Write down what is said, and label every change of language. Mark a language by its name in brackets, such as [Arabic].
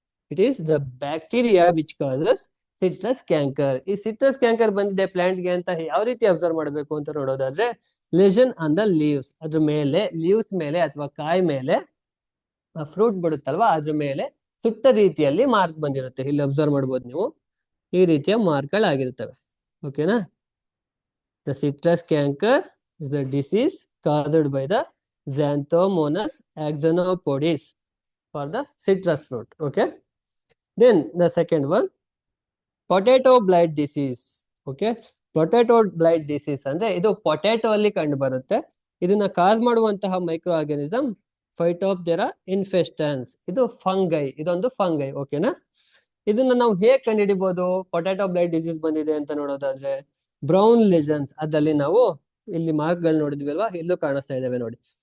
[English] It is the bacteria which causes citrus canker. [Kannada] ಈ citrus canker ಬಂದಿದೆ plant ಗೆ ಅಂತ ಯಾವ ರೀತಿ ಅಬ್ಸರ್ವ್ ಮಾಡಬೇಕು ಅಂತ ನೋಡೋದಾದ್ರೆ, [English] Lesion on the leaves. [Kannada] ಅದ್ರ ಮೇಲೆ, ಲೀವ್ಸ್ ಮೇಲೆ ಅಥವಾ ಕಾಯಿ ಮೇಲೆ, ಫ್ರೂಟ್ ಬಿಡುತ್ತಲ್ವಾ ಅದ್ರ ಮೇಲೆ ಸುಟ್ಟ ರೀತಿಯಲ್ಲಿ ಮಾರ್ಕ್ ಬಂದಿರುತ್ತೆ. ಇಲ್ಲಿ ಅಬ್ಸರ್ವ್ ಮಾಡ್ಬೋದು ನೀವು, ಈ ರೀತಿಯ ಮಾರ್ಕ್ಗಳಾಗಿರ್ತವೆ. ಓಕೆನಾ? [English] The citrus canker is the disease caused by the Xanthomonas axanopodis for the citrus fruit. Okay. Then the second one, potato blight disease. Okay. [Kannada] Potato blight disease ಅಂದ್ರೆ ಇದು ಪೊಟ್ಯಾಟೊ ಅಲ್ಲಿ ಕಂಡು ಬರುತ್ತೆ. ಇದನ್ನ ಕಾಸ್ ಮಾಡುವಂತಹ ಮೈಕ್ರೋ ಆರ್ಗಾನಿಸಮ್ ಫೈಟೋಪ್ಟೆರಾ ಇನ್ಫೆಸ್ಟನ್ಸ್. ಇದು ಫಂಗೈ, ಇದೊಂದು fungi. ಓಕೆನಾ? ಇದನ್ನ ನಾವು ಹೇಗೆ ಕಂಡುಹಿಡಿಬಹುದು ಪೊಟ್ಯಾಟೊ ಬ್ಲೈಟ್ ಡಿಸೀಸ್ ಬಂದಿದೆ ಅಂತ ನೋಡೋದಾದ್ರೆ, ಬ್ರೌನ್ ಲೆಜನ್ಸ್ ಅದಲ್ಲಿ ನಾವು ಇಲ್ಲಿ ಮಾರ್ಕ್ಗಳು ನೋಡಿದ್ವಿ ಅಲ್ವಾ, ಇಲ್ಲೂ ಕಾಣಿಸ್ತಾ ಇದಾವೆ ನೋಡಿ.